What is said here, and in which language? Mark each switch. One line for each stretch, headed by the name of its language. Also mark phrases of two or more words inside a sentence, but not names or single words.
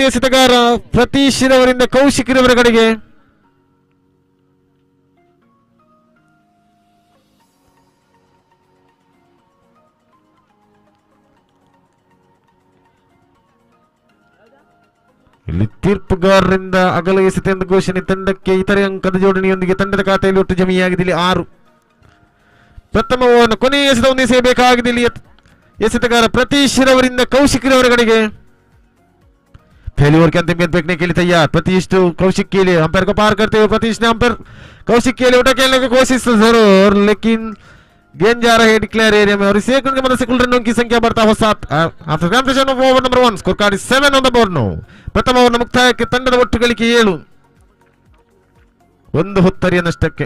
Kannada: ಎಸೆತಗಾರ ಪ್ರತೀಶ್ ಅವರಿಂದ ಕೌಶಿಕ್ ರವರ ಕಡೆಗೆ ಇಲ್ಲಿ ತೀರ್ಪುಗಾರರಿಂದ ಅಗಲ ಎಸೆತ ಎಂದು ಘೋಷಣೆ. ತಂಡಕ್ಕೆ ಇತರೆ ಅಂಕದ ಜೋಡಣೆಯೊಂದಿಗೆ ತಂಡದ ಖಾತೆಯಲ್ಲಿ ಒಟ್ಟು ಜಮೆಯಾಗಿದೆ ಇಲ್ಲಿ 6. ಪ್ರಥಮವನ್ನು ಕೊನೆಯ ಎಸೆತವನ್ನು ಎಸೆಯಬೇಕಾಗಿದೆ. ಇಲ್ಲಿ ಎಸೆತಗಾರ ಪ್ರತೀಶ್ ಅವರಿಂದ ಕೌಶಿಕ್ ರವರ ಕಡೆಗೆ
Hindi: पहली ओवर के अंतिम गेंद फेंकने के लिए तैयार प्रतीश टू कौशिक के लिए अंपायर को पार करते हुए प्रतीश ने अंपायर कौशिक के लिए उठा खेलने की कोशिश जरूर, लेकिन गेंद जा रहा है
English: declare area
Hindi: में और इस एक रन की मदद से कुल रनों की संख्या बढ़ता हुआ 7.
English: after completion of over number 1 score card is 7 on the board now.
Kannada: ಪ್ರಥಮ ಓವರ್ ಮುಕ್ತಾಯಕ್ಕೆ ತಂಡದ ಒಟ್ಟು ಗಳಿಕೆ 7, 1 ಹೊತ್ತರಿಯ ನಷ್ಟಕ್ಕೆ.